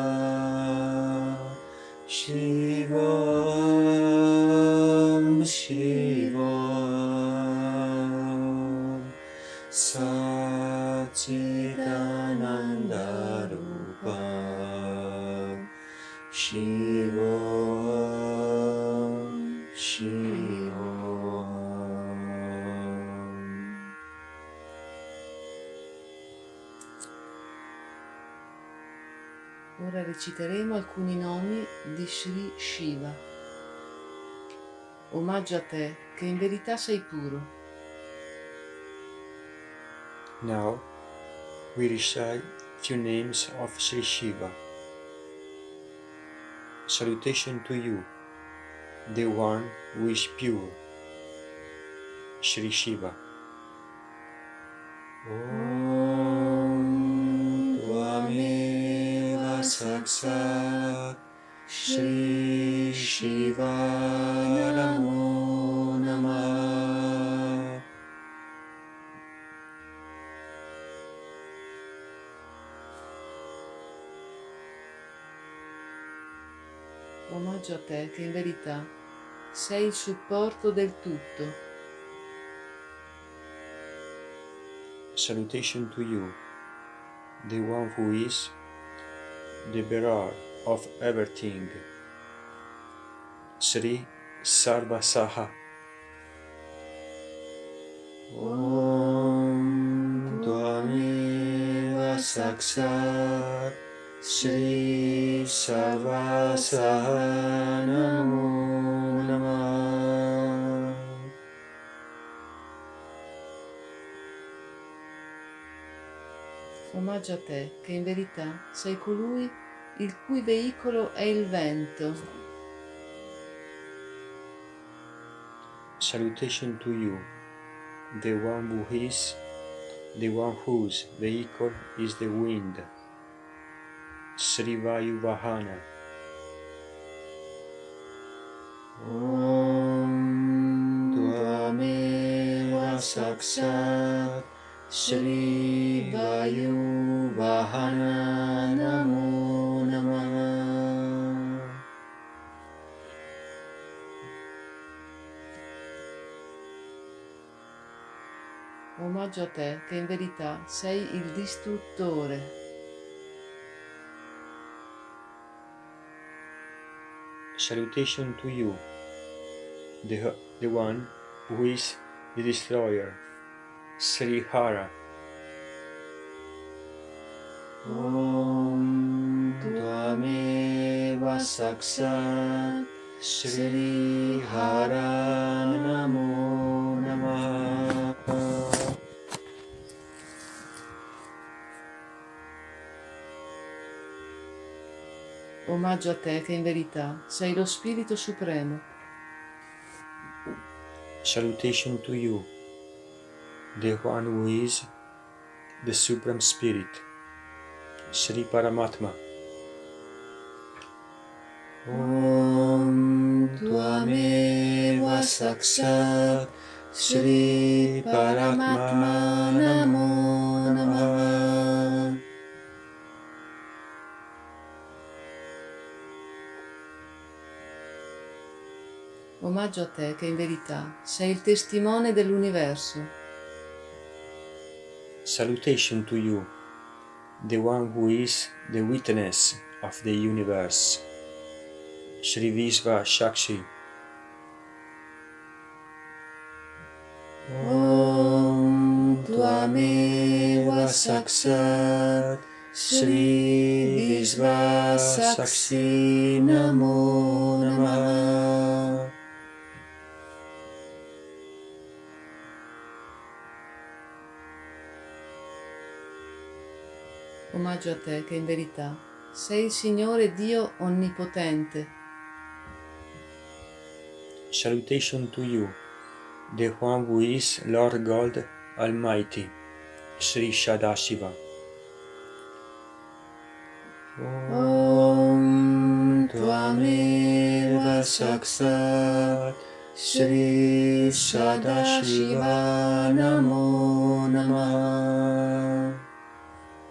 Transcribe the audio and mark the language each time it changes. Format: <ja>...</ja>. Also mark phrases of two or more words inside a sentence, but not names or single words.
<sa>शिवम् शिवम् सच्चिदानन्द रूप शिवम् शिवम्.</sa> <it>Ora reciteremo alcuni nomi di Sri Shiva. Omaggio a te, che in verità sei puro.</it> <en>Now we recite few names of Sri Shiva. Salutation to you, the one who is pure, Sri Shiva.</en> <sa>ॐ त्वमेव साक्षात् श्री शिव नमो नमः.</sa> <it>Omaggio a te, che in verità sei il supporto del tutto.</it> <en>Salutation to you, the one who is the bearer of everything, Sri Sarvasaha.</en> <sa>ॐ त्वमेव साक्षात् श्री सर्वसह नमो नमः.</sa> <it>Omaggio a te, che in verità sei colui il cui veicolo è il vento.</it> <en>Salutation to you, the one who is, the one whose vehicle is the wind, Sri Vayuvahana.</en> <sa>ॐ त्वमेव साक्षात् श्री वायुवाहन नमो नमः.</sa> <it>Omaggio a te, che in verità sei il distruttore.</it> <en>Salutation to you, the one who is the destroyer, Sri Hara.</en> <sa>ॐ त्वमेव साक्षात् श्री हर नमो नमः.</sa> <it>Omaggio a te, che in verità sei lo Spirito Supremo.</it> <en>Salutation to you, the one who is the Supreme Spirit, Sri Paramatma.</en> <sa>ॐ त्वमेव साक्षात् श्री परमात्मा नमो नमः.</sa> <it>Omaggio a te, che in verità sei il testimone dell'universo.</it> <en>Salutation to you, the one who is the witness of the universe, Sri Visva Shakshi.</en> <sa>ॐ त्वमेव साक्षात् श्री विश्व साक्षी. साक्षी नमो नमः.</sa> <it>Omaggio a te, che in verità sei il Signore Dio Onnipotente.</it> <en>Salutation to you, the one who is Lord God Almighty, Sri Sadashiva.</en> <sa>ॐ त्वमेव साक्षात् श्री सदाशिव नमो नमः.</sa>